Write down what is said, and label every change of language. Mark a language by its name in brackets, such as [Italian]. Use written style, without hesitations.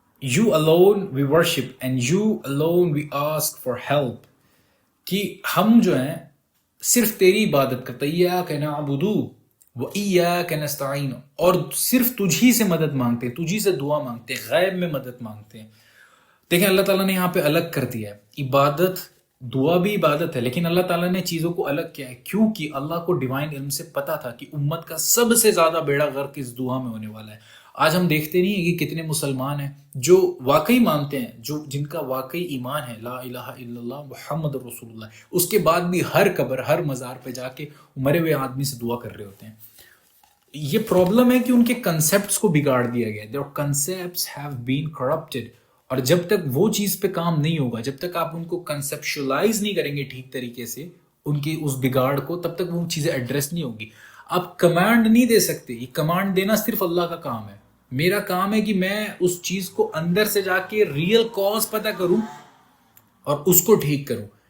[English] You alone we worship and you alone we ask for help. [Urdu] کہ ہم جو ہیں صرف تیری عبادت کرتے ہیں. [Arabic] ایاک نعبد و ایاک نستعین، [Urdu] اور صرف تجھی سے مدد مانگتے ہیں، تجھی سے دعا مانگتے ہیں، غیب میں مدد مانگتے ہیں. دیکھیں اللہ تعالیٰ نے یہاں پہ الگ کر دیا ہے. عبادت، دعا بھی عبادت ہے، لیکن اللہ تعالیٰ نے چیزوں کو الگ کیا ہے کیونکہ اللہ کو ڈیوائن علم سے پتا تھا کہ امت کا سب سے زیادہ بیڑا غرق اس دعا میں ہونے والا ہے. آج ہم دیکھتے نہیں ہیں کہ کتنے مسلمان ہیں جو واقعی مانتے ہیں، جن کا واقعی ایمان ہے [Arabic] لا الہ الا اللہ محمد رسول اللہ، [Urdu] اس کے بعد بھی ہر قبر، ہر مزار پہ جا کے مرے ہوئے آدمی سے دعا کر رہے ہوتے ہیں. یہ پرابلم ہے کہ ان کے کنسیپٹس کو بگاڑ دیا گیا. [English] their concepts have been corrupted. [Urdu] اور جب تک وہ چیز پہ کام نہیں ہوگا، جب تک آپ ان کو کنسیپشلائز نہیں کریں گے ٹھیک طریقے سے ان کی اس بگاڑ کو، تب تک وہ چیزیں ایڈریس نہیں ہوگی. آپ کمانڈ نہیں دے سکتے. یہ کمانڈ دینا صرف اللہ کا کام ہے. میرا کام ہے کہ میں اس چیز کو اندر سے جا کے ریئل کاز پتہ کروں اور اس کو ٹھیک کروں.